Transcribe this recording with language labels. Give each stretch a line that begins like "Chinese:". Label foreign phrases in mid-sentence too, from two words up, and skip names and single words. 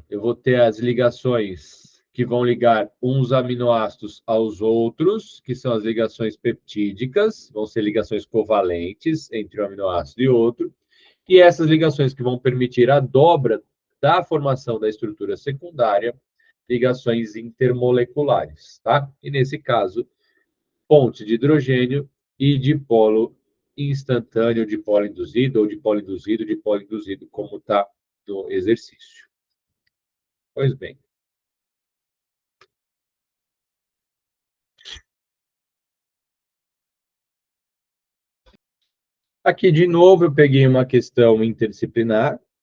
Portuguese: Eu vou ter as ligações que vão ligar uns aminoácidos aos outros, que são as ligações peptídicas, vão ser ligações covalentes entre um aminoácido e outro, e essas ligações que vão permitir a dobra da formação da estrutura secundária, ligações intermoleculares, tá? E nesse caso, ponte de hidrogênio e dipolo instantâneo, dipolo induzido, ou dipolo induzido, dipolo induzido, como está no exercício. Pois bem. Aqui, de novo, eu peguei uma questão interdisciplinar,